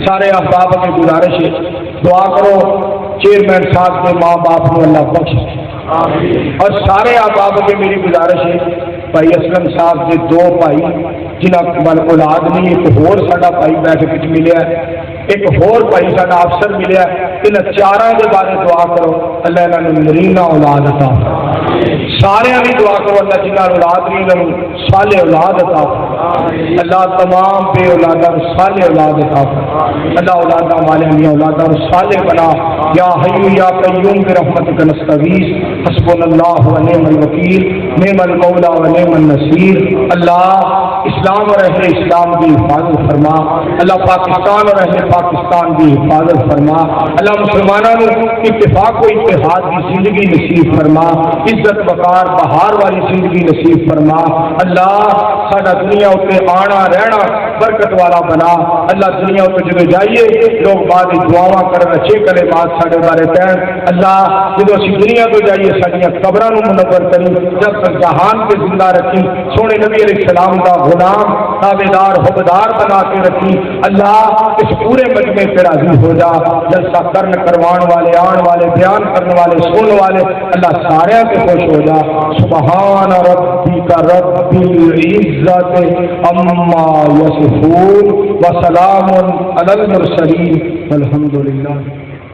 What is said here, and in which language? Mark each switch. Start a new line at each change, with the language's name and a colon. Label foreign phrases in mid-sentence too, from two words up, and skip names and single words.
Punjabi: سارے احباب کی گزارش ہے دعا کرو چیئرمین صاحب کے ماں باپ کو اللہ بخش، اور سارے احباب کے میری گزارش ہے بھائی اسلم صاحب کے دو بھائی جنہاں بل اولاد نہیں، ایک ہور ساڈا بھائی بیٹھ کے ملیا ہے، ایک ہور بھائی ساڈا افسر ملیا ہے، ان چاراں دے بارے دعا کرو اللہ انہاں نوں نرینہ اولاد عطا سارے بھی دعا کرو اللہ جنہاں اولاد نہیں انہاں صالح اولاد عطا اللہ تمام بے اولاداں صالح اولاد عطا اللہ اولاداں والے دی اولاداں صالح بنا
Arabic: یا حی یا قیوم برحمتک نستغیث حسبنا اللہ ونعم الوکیل نعم المولا ونعم النصیر۔
Urdu: اللہ اسلام اور اہل اسلام کی حفاظت فرما، اللہ پاکستان اور اہل پاکستان کی حفاظت فرما، اللہ مسلمانوں اتفاق و اتحاد کی زندگی نصیب فرما، عزت وقار
Punjabi: بہار والی زندگی نصیب فرما، اللہ سارا دنیا اتنے آنا رہنا برکت والا بنا، اللہ دنیا اتنے جدو جائیے لوگ بعد دعاواں کرن اچھے کلمات ساڈے بارے کہن، اللہ جدو اسی دنیا تو جائیے ساڈیاں قبراں نوں منور کری، جب تک جہان کے زندہ رکھی، سونے نبی علیہ السلام کا غلام تابعدار حبدار بنا کے رکھی، اللہ اس پورے مجمع پہ راضی ہو جا، جلسہ کرن کروان والے آن والے بیان کرنے والے سننے والے اللہ سارے پہ خوش ہو جا۔
Arabic: سبحان ربک رب العزت عما یصفون وسلام علی المرسلین والحمد للہ۔